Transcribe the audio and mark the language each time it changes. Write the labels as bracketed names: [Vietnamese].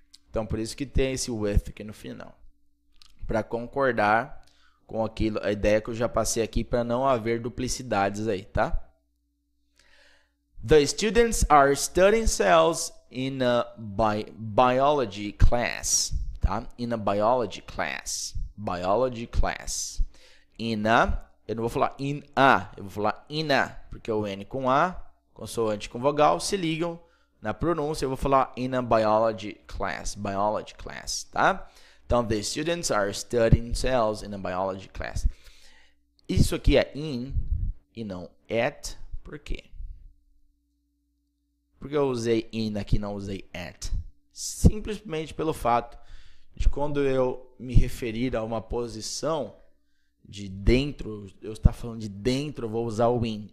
[Portuguese] Então, por isso que tem esse with aqui no final, para concordar com aquilo, a ideia que eu já passei aqui, para não haver duplicidades aí, tá? [English] The students are studying cells in a biology class. [Portuguese] Tá? [English] In a biology class. Biology class. [Portuguese] In a, eu não vou falar in a, eu vou falar in a, porque o N com A, consoante com vogal, se ligam na pronúncia, eu vou falar [English] in a biology class. Biology class, [Portuguese] tá? Então, [English] the students are studying cells in a biology class. [Portuguese] Isso aqui é in e não at, por quê? Porque eu usei in aqui, não usei at. Simplesmente pelo fato de quando eu me referir a uma posição de dentro, eu estou falando de dentro, eu vou usar o in.